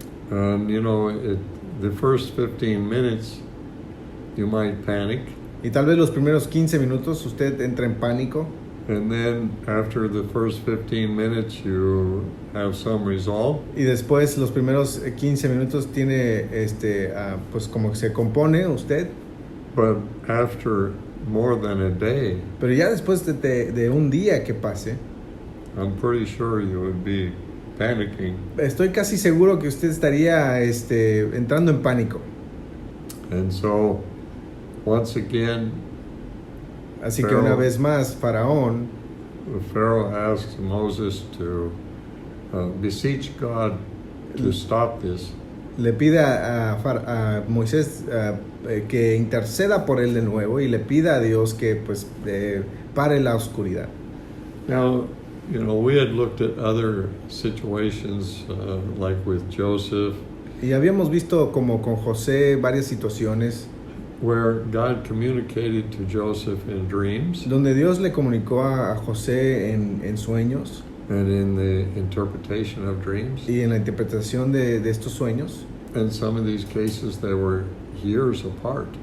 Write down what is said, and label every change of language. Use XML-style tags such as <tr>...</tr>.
<en>And you know, the first 15 minutes you might panic.</en> <es>Y tal vez los primeros 15 minutos usted entra en pánico.</es> <en>And then after the first 15 minutes you have some resolve.</en> <es>Y después los primeros 15 minutos tiene pues como que se compone usted.</es> <en>But after more than a day,</en> <es>pero ya después de un día que pase,</es> <en>I'm pretty sure you would be panicking.</en> <es>Estoy casi seguro que usted estaría entrando en pánico.</es> <en>And so once again,</en> <es>así que una vez más, Faraón,</es> <en>Pharaoh asks Moses to beseech God to stop this.</en> <es>Le pide a Moisés que interceda por él de nuevo y le pida a Dios que pues pare la oscuridad.</es> <en>Now, you know, we had looked at other situations like with Joseph.</en> <es>Y habíamos visto como con José varias situaciones</es> <en>where God communicated to Joseph in dreams.</en> <es>Donde Dios le comunicó a José en sueños.</es> <en>And in the interpretation of dreams.</en> <es>Y en la interpretación de estos sueños.</es> <en>In some of these cases they were years apart.</en>